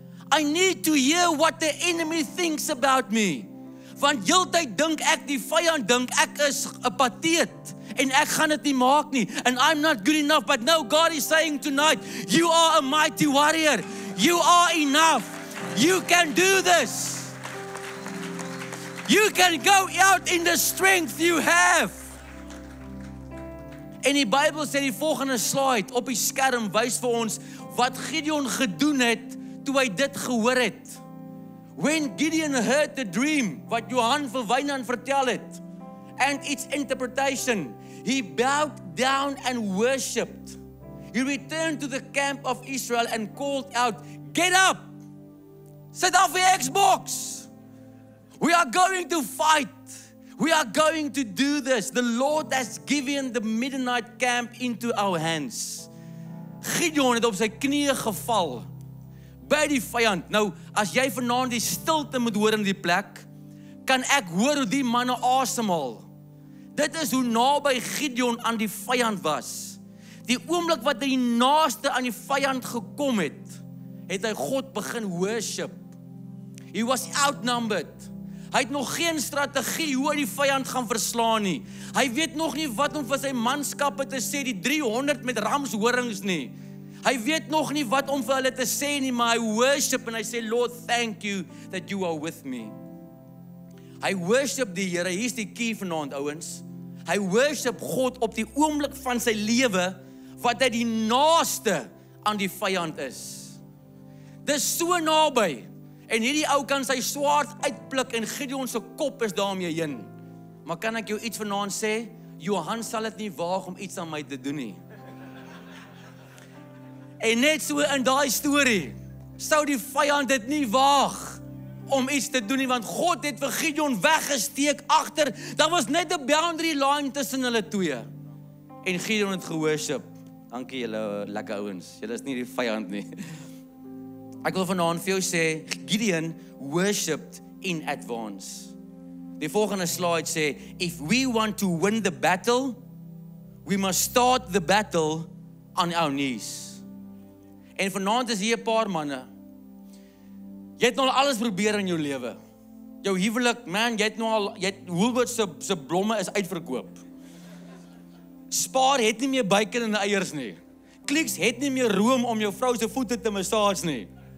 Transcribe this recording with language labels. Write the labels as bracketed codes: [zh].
[en] I need to hear what the enemy thinks about me. [af] Want heeltyd dink ek, die vyand dink ek is 'n pateet en ek gaan dit nie maak nie. [en] And I'm not good enough, but no, God is saying tonight, you are a mighty warrior. You are enough. You can do this. You can go out in the strength you have. [af] En die Bybel sê die volgende slide op die skerm wys vir ons wat Gideon gedoen het toe hy dit gehoor het. [en] When Gideon heard the dream, [af] wat Johan vir Wynand vertel het, [en] and its interpretation, he bowed down and worshipped. He returned to the camp of Israel and called out, get up! Sit off your Xbox! We are going to fight. We are going to do this. The Lord has given the Midianite camp into our hands. [af] Gideon het op sy knieë geval by die vyand. Nou, as jy vanaand die stilte moet hoor in die plek, kan ek hoor hoe die manne asemhaal. Dit is hoe naby Gideon aan die vyand was. Die oomblik wat hy naaste aan die vyand gekom het, het hy God begin worship. [en] He was outnumbered. [af] Hy het nog geen strategie hoe hy die vyand gaan verslaan nie. Hy weet nog nie wat om vir sy manskappe te sê, die 300 met ramshorings nie. Hy weet nog nie wat om vir hulle te sê nie, maar hy worship en hy sê, [en] Lord, thank you that you are with me. [af] Hy worship die Here, hier is die key vanaand, ouens. Hy worship God op die oomblik van sy lewe, wat hy die naaste aan die vyand is. Dis so naby. En hierdie ou kan sy swaard uitpluk en Gideon se kop is daarmee heen. Maar kan ek jou iets vanaand sê? Johan sal dit nie waag om iets aan my te doen nie. En net so in daai storie, sou die vyand dit nie waag om iets te doen nie, want God het vir Gideon weggesteek agter. Daar was net 'n boundary line tussen hulle twee. En Gideon het geworship. Dankie julle lekker ouens. Julle is nie die vyand nie. Ek wil vanaand vir jou sê, [en] Gideon worshipped in advance. [af] Die volgende slide sê, [en] if we want to win the battle, we must start the battle on our knees. [af] En vanaand is hier 'n paar manne. Jy het nou al alles probeer in jou lewe. Jou huwelik, man, Woolworths se blomme is uitverkoop. Spar het nie meer bacon en eiers nie. Clicks het nie meer room om jou vrou se voete te massage nie.